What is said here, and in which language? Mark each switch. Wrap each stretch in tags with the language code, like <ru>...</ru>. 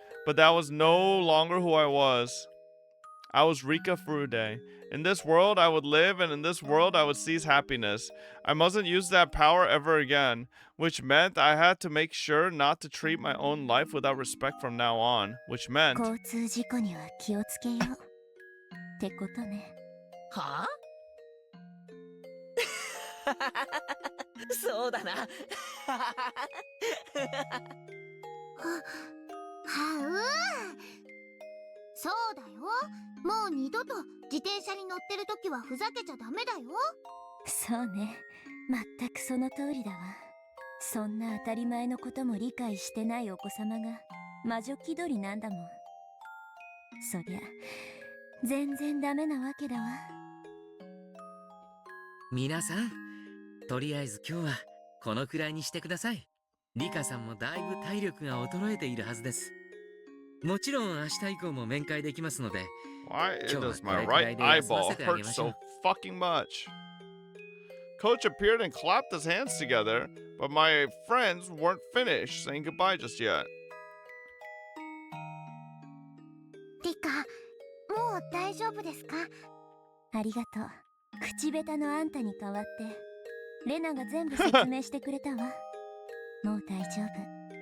<en>But that was no longer who I was. I was Rika Furude. In this world I would live, and in this world I would seize happiness. I mustn't use that power ever again, which meant I had to make sure not to treat my own life without respect from now on, which meant...</en> <ja>交通事故には気をつけようってことね。はあそうだなはそうだよ。もう二度と自転車に乗ってるときはふざけちゃダメだよ。そうね。全くその通りだわ。そんな当たり前のことも理解してないお子様が魔女気取りなんだもん。そりゃ全然ダメなわけだわ。皆さん、とりあえず今日はこのくらいにしてください。リカさんもだいぶ体力が衰えているはずです。もちろん明日以降も面会できますので。</ja> <en>Why does my right eyeball hurt so fucking much? Coach appeared and clapped his hands together, but my friends weren't finished saying goodbye just yet.</en> <ja>リカ、もう大丈夫ですか？ありがとう。口下手のあんたに代わってレナが全部説明してくれたわ。もう大丈夫。</ja>